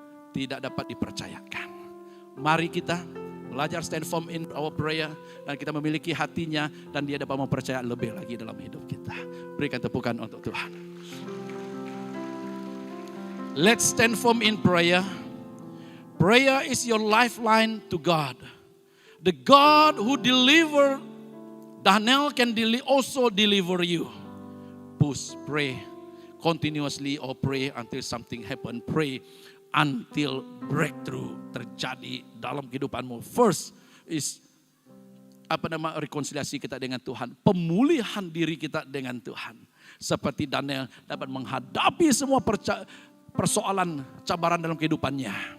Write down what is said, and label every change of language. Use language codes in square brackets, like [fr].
[id] Tidak dapat dipercayakan. Mari kita belajar [en] stand firm in our prayer. [id] Dan kita memiliki hatinya. Dan Dia dapat mempercayai lebih lagi dalam hidup kita. Berikan tepukan untuk Tuhan. [en] Let's stand firm in prayer. Prayer is your lifeline to God. The God who delivered Daniel can also deliver you. Push, pray continuously or pray until something happen. Pray until breakthrough [id] terjadi dalam kehidupanmu. [en] First is [id] rekonsiliasi kita dengan Tuhan. Pemulihan diri kita dengan Tuhan. Seperti Daniel dapat menghadapi semua persoalan, cabaran dalam kehidupannya.